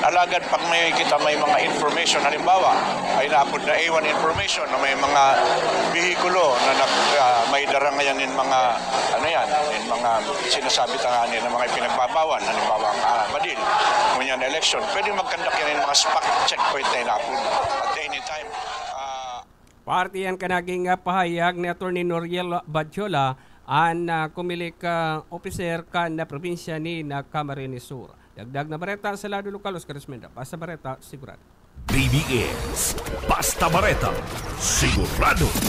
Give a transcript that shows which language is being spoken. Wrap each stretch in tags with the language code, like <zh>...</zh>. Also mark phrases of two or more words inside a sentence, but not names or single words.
<bik>Alagad pag may mga information, halimbawa ay naapod na A1 information na may mga vehikulo na may dara ngayon yung mga yung mga sinasabi tanganin ng mga pinagbabawal, halimbawa ang badil, ngunyan election, pwede magkandak yan yung mga</bik> <en>spot checkpoint</en> <bik>na inapod</bik> <en>at any time.</en> <bik>Parte yan kanaging pahayag ni Atty. Noriel Badjola ang Comelec officer ka na probinsya ni Camarines Sur. Dagdag na bareta sa lado lokal, Oscar Esmenda. Basta bareta, sigurado. BBS Basta Bareta, sigurado.</bik>